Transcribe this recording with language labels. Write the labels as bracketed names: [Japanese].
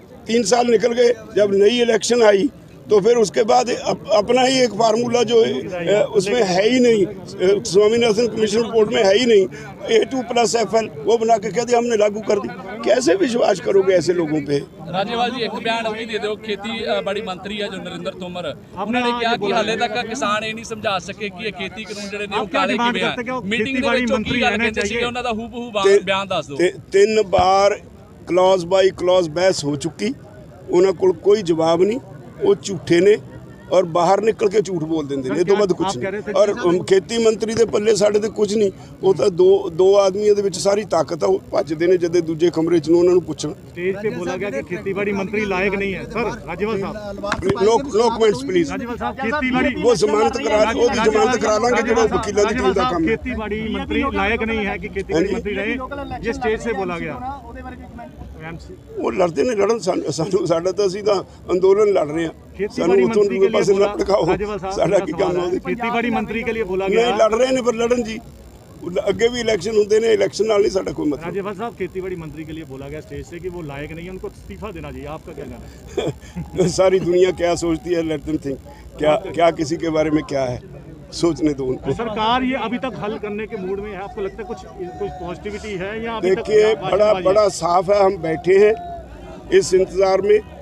[Hindi] 3 साल निकल गए, जब नई इलेक्शन आई तो फिर उसके बाद अपना ही एक फार्मूला जो उसमें है ही नहीं, स्वामीनाथन कमीशन रिपोर्ट में है ही नहीं, A2+FL वो बना के कह दिया हमने लागू कर दी। कैसे विश्वास करोगे ऐसे लोगों पे? राजेवाल जी एक बयान भी दे दो। खेतीबाड़ी मंत्री है जो नरेंद्र तोमर, उन्होंने कहा कि हाले तक किसान ये नहीं समझा सके कि खेती कानून [Punjabi] ਜਿਹੜੇ ਨੇ ਉਹ ਕਾਲੇ ਕਿਵੇਂ ਆ। ਮੀਟਿੰਗ ਦੇ ਵਿੱਚ ਕੀ ਗੱਲ ਕਹਿੰਦੇ ਸੀ ਉਹਨਾਂ ਦਾ ਹੂਬਹੂ ਬਿਆਨ ਦੱਸ ਦਿਓ। 3 ਬਾਰ ਕਲੌਜ਼ ਬਾਈ ਕਲੌਜ਼ ਬਹਿਸ ਹੋ ਚੁੱਕੀ, ਉਹਨਾਂ ਕੋਲ ਕੋਈ ਜਵਾਬ ਨਹੀਂ। [Hindi] वो झूठे ने और बाहर निकल के झूठ बोल देंगे ये तो बाद कुछ नहीं। और खेती मंत्री [Punjabi] ਦੇ ਪੱਲੇ ਸਾਡੇ ਤੇ ਕੁਝ ਨਹੀਂ। ਉਹ ਤਾਂ ਦੋ ਆਦਮੀਆਂ ਦੇ ਵਿੱਚ ਸਾਰੀ ਤਾਕਤ ਆ। ਉਹ ਭੱਜਦੇ ਨੇ ਜਦੇ ਦੂਜੇ ਕਮਰੇ 'ਚ ਨੂੰ ਉਹਨਾਂ ਨੂੰ ਪੁੱਛਣ। [Hindi] स्टेज पे बोला गया कि खेतीबाड़ी मंत्री लायक नहीं है। सर राजेवाल साहब नो कमेंट्स प्लीज। राजेवाल साहब खेतीबाड़ी वो जमानत करा [Punjabi] ਉਹਦੀ ਜ਼ਮਾਨਤ ਕਰਾ ਲਾਂਗੇ ਜਿਹੜਾ ਵਕੀਲਾਂ ਦੀ ਟੀਮ ਦਾ ਕੰਮ ਹੈ। [Hindi] खेतीबाड़ी मंत्री लायक नहीं है कि खेतीबाड़ी मंत्री रहे, ये स्टेज से बोला गया। [Punjabi] ਉਹ ਲੜਦੇ ਨੇ, ਲੜਨ ਸਾਨੂੰ ਸਾਡਾ ਤਾਂ ਅਸੀਂ ਤਾਂ ਅੰਦੋਲਨ ਲੜ ਰਹੇ ਹਾਂ। ਸਾਨੂੰ ਉਤੋਂ ਦੂਏ ਪਾਸੇ ਨਾ ਭੜਕਾਓ, ਸਾਡਾ ਕੀ ਕੰਮ ਹੈ? [Hindi] खेतीबाड़ी मंत्री के लिए बोला गया। [Punjabi] ਨਹੀਂ ਲੜ ਰਹੇ ਨੇ ਪਰ ਲੜਨ ਜੀ, ਅੱਗੇ ਵੀ ਇਲੈਕਸ਼ਨ ਹੁੰਦੇ ਨੇ, ਇਲੈਕਸ਼ਨ ਨਾਲ ਨਹੀਂ ਸਾਡਾ ਕੋਈ ਮਤਲਬ। [Hindi] राजेवाल साहब खेतीबाड़ी मंत्री के लिए बोला गया स्टेज से कि वो लायक नहीं है, उनको इस्तीफा देना चाहिए, आपका क्या कहना है? सारी दुनिया क्या सोचती है, [English] Let them think. [Hindi] क्या किसी के बारे में क्या है, सोचने दो उनको। सरकार ये अभी तक हल करने के मूड में है, आपको लगता है कुछ पॉजिटिविटी है या अभी देखिए बड़ा साफ है, हम बैठे हैं इस इंतज़ार में।